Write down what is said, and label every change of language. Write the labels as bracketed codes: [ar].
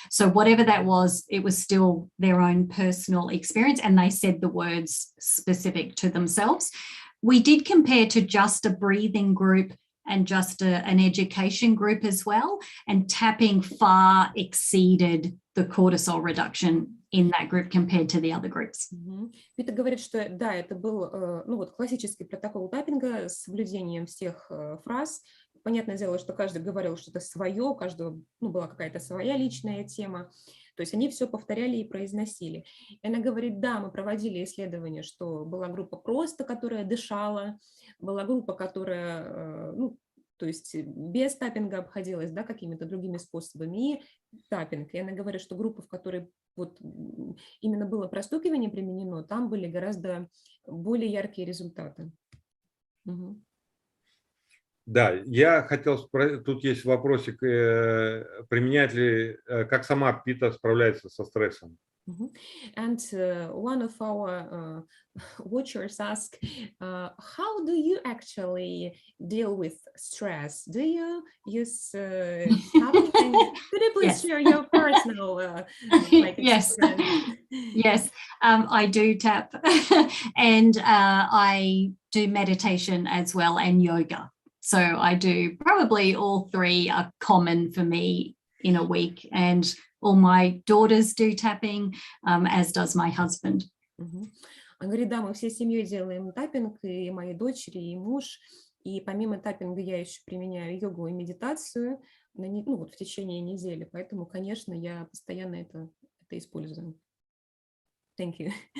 [en] So whatever that was, it was still their own personal experience, and they said the words specific to themselves. We did compare to just a breathing group and just an education group as well, and tapping far exceeded the cortisol reduction in that group compared to the other groups. [ru] Пита говорит, что да, это был классический протокол таппинга с соблюдением всех фраз. Понятное дело, что каждый говорил что-то свое, у каждого была какая-то своя личная тема. То есть они все повторяли и произносили. И она говорит, да, мы проводили исследования, что была группа просто, которая дышала, была группа, которая, то есть без таппинга обходилась, да, какими-то другими способами, и таппинг. И она говорит, что группа, в которой вот именно было простукивание применено, там были гораздо более яркие результаты. Да, я хотел спросить, тут есть вопросик, применяет ли, как сама Пита справляется со стрессом? [en] And one of our watchers asked, how do you actually deal with stress? Do you use tapping? Could you please share your personal Yes. Yes, I do tap and I do meditation as well and yoga. So I do probably all three are common for me in a week, and all my daughters do tapping, as does my husband. [ru] Он говорит, да, мы всей семьей делаем таппинг, и мои дочери, и муж. И помимо таппинга я еще применяю йогу и медитацию в течение недели. Поэтому, конечно, я постоянно это использую. [en] Thank you.